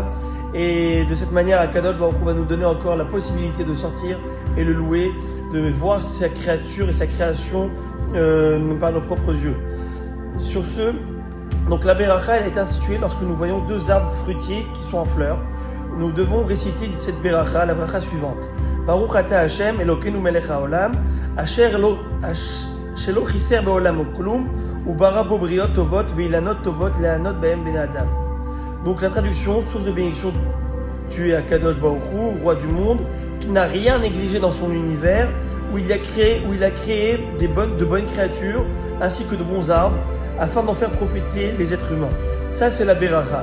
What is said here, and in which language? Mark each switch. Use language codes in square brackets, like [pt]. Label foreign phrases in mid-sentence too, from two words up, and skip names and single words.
[fr] Et de cette manière, [he] הקדוש ברוך הוא [fr] va nous donner encore la possibilité de sortir et le louer, de voir sa créature et sa création par nos propres yeux. Sur ce, donc la beracha, elle est instituée lorsque nous voyons deux arbres fruitiers qui sont en fleurs. Nous devons réciter cette beracha, la beracha suivante. [he] ברוך אתה השם אלוקינו מלך העולם, אשר שלא חיסר בעולם כלום, וברא בו בריות טובות ואילנות טובות ליהנות בהם בן אדם. [fr] Donc la traduction, source de bénédiction, tu es [he] הקדוש ברוך הוא, [fr] roi du monde, qui n'a rien négligé dans son univers, où il a créé de bonnes créatures, ainsi que de bons arbres, afin d'en faire profiter les êtres humains. Ça, c'est la beracha.